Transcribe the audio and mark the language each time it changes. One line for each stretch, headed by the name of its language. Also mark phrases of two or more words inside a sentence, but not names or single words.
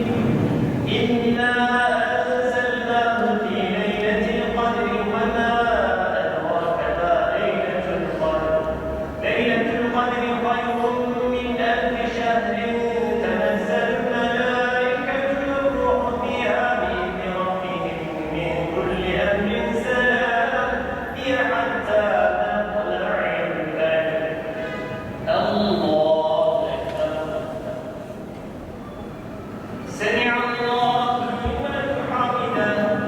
Arabic: إنا أنزلناه في ليلة القدر وما أدراك ما ليلة القدر. ليلة القدر خير من ألف شهر. تنزل الملائكة والروح فيها بإذن ربهم من كل أمر سلام. هي حتى مطلع الفجر. الله أكبر. سمع الله لمن حمده.